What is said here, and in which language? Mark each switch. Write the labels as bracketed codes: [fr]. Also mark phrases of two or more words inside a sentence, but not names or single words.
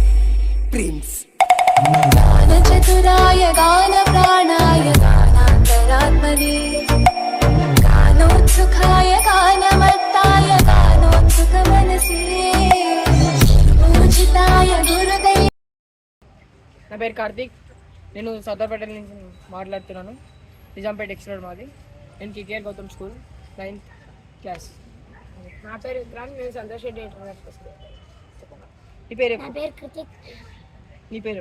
[sa] गानचतुराय गानप्राणाय गानान्तरात्मने गानोत्सुकाय गानमत्ताय गानोत्सुकमनसे पूजिताय गुरुदैव. [te] నా పేరు కార్తీక్. నేను సదర్పేట నుంచి మాట్లాడుతున్నాను. నిజాంపేట ఎక్స్ట్రోడ్ మాది. నేను కేకేఆర్ గౌతమ్ స్కూల్ 9th క్లాస్. నా పేరు విక్రాంత్. నేను సంతోష్ రెడ్డి ఇంటర్నేషనల్ స్కూల్. నీ పేరు? నా పేరు కృతిక్. నీ పేరు?